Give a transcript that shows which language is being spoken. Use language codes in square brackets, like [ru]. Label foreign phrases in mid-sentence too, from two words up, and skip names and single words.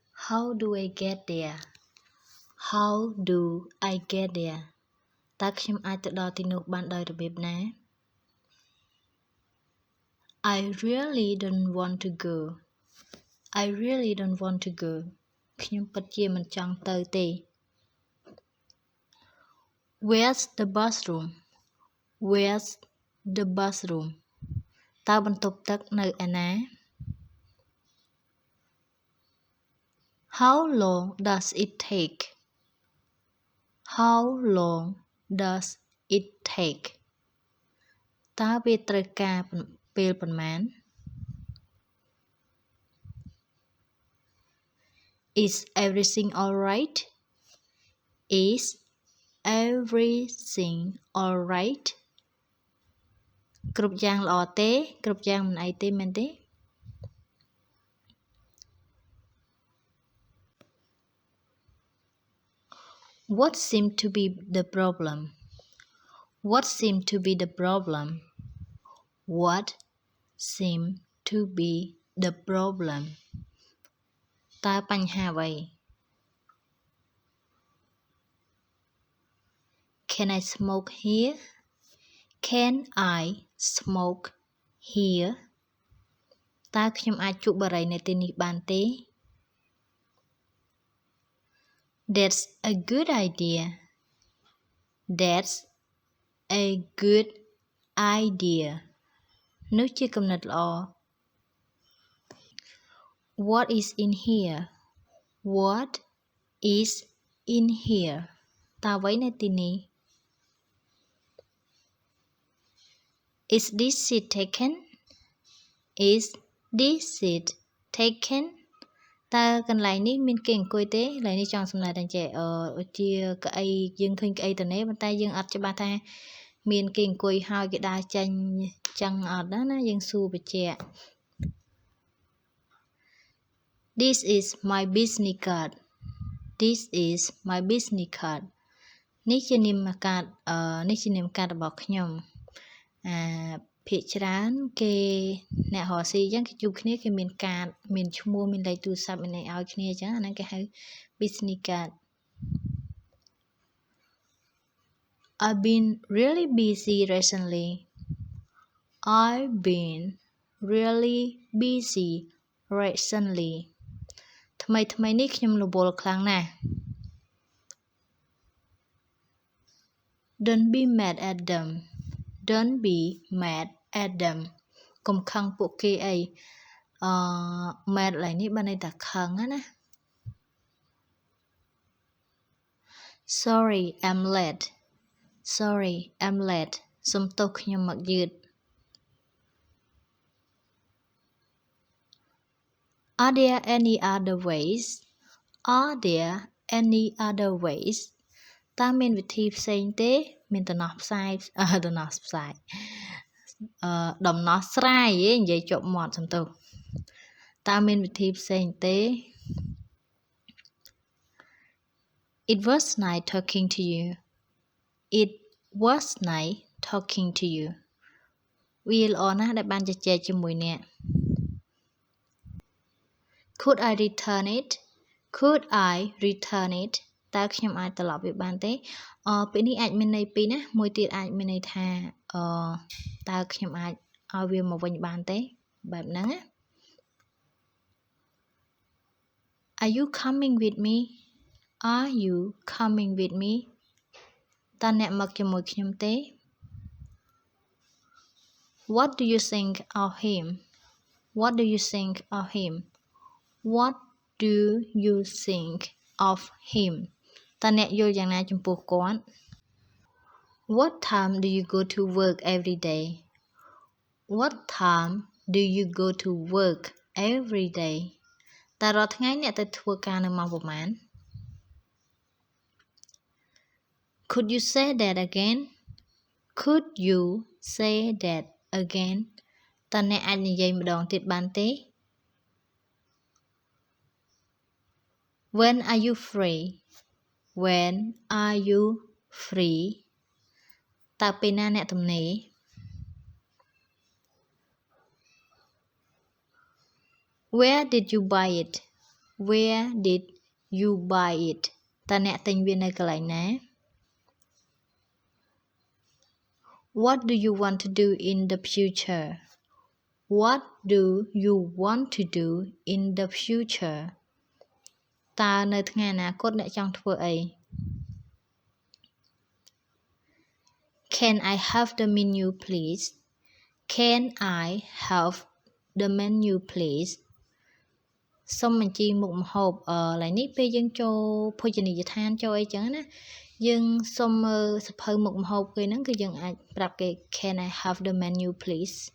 [en] How do I get there How do I get there [km] តើខ្ញុំអាចទៅដល់ទីនោះបានដោយរបៀបណា [en] I really don't want to go I really don't want to go [km] ខ្ញុំពិតជាមិនចង់ទៅទេ [en] Where's the bathroom Where's the bathroom [km] តើបន្ទប់ទឹកនៅឯណា [en] How long does it take How long does it take [km] តើវាត្រូវការពេលប៉ុន្មាន [en] Is everything alright Is everything alright [km] គ្រប់យ៉ាងល្អទេគ្រប់យ៉ាងមិនអីទេមែនទេ [en] What seemed to be the problem What seemed to be the problem What seemed to be the problem [km] តើបញ្ហាអ្វី [en] Can I smoke here Can I smoke here [km] តើខ្ញុំអាចជក់បារីនៅទីនេះបានទេ [en] That's a good idea That's a good idea [km] នោះជាគំនិតល្អ [en] What is in here What is in here [km] តើអ្វីនៅទីនេះ [en] Is this seat taken Is this seat taken [km] តើកន្លែងនេះមានគេអង្គុយទេកន្លែងនេះចង់សំដៅតែចេះជាកៅអីយើងឃើញកៅអីទៅនេះប៉ុន្តែយើងអត់ច្បាស់ថាមានគេអង្គុយហើយគេដើរចេញចឹងអត់ណាយើងសួរបញ្ជាក់ [en] This is my business card This is my business card [km] នេះជានាមកាតនេះជានាមកាតរបស់ខ្ញុំភាគច្រើនគេអ្នករកស៊ីអញ្ចឹងគេជួបគ្នាគេមានកាតមានឈ្មោះមានលេខទូរស័ព្ទមានអីឲ្យគ្នាអញ្ចឹងអាហ្នឹងគេហៅ [en] business card I've been really busy recently I've been really busy recently [km] ថ្មីនេះខ្ញុំរវល់ខ្លាំងណាស់ [en] Don't be mad at them Don't be mad at them [km] កុំខឹងពួកគេអីmad ឡើយនេះបានន័យថាខឹងណា [en] Sorry I'm late Sorry I'm late [km] សុំទោសខ្ញុំមកយឺត [en] Are there any other ways Are there any other ways [km] តើមានវិធីផ្សេងទេមានដំណោះស្រាយដំណោះស្រាយ និយាយជាប់មាត់សំទោសតើមានវិធីផ្សេងទេ [en] It was nice talking to you It was nice talking to you [km] វាល្អណាស់ដែលបានជជែកជាមួយអ្នក Could I return it Could I return it តើខ្ញុំអាចត្រឡប់វាបានទេពេលនេះអាចមានន័យពីរណាមួយទៀតអាចមានន័យថាតើខ្ញុំអាចឲ្យវាមកវិញបានទេបែបហ្នឹងណា [en] Are you coming with me Are you coming with me [km] តើអ្នកមកជាមួយខ្ញុំទេ [en] What do you think of him What do you think of him What do you think of him [km] តើអ្នកយល់យ៉ាងណាចំពោះគាត់ [en] What time do you go to work every day What time do you go to work every day [km] តើរាល់ថ្ងៃអ្នកទៅធ្វើការនៅម៉ោងប៉ុន្មាន [en] Could you say that again Could you say that again [km] តើអ្នកអាចនិយាយម្ដងទៀតបានទេ [en] When are you free When are you free [km] តើពេលណាអ្នកទំនេរ [en] Where did you buy it Where did you buy it [km] តើអ្នកទិញវានៅកន្លែងណា [en] What do you want to do in the future What do you want to do in the future [km] តើនៅថ្ងៃអនាគតអ្នកចង់ធ្វើអី [en] Can I have the menu please Can I have the menu please [km] សូមបញ្ជីមុខម្ហូបឡើយនេះពេលយើងចូលភោជនីយដ្ឋានចូលអីចឹងណាយើងសុំមើលសភៅមុខម្ហូបគេហ្នឹងគឺយើងអាចប្រាប់គេ [en] Can I have the menu please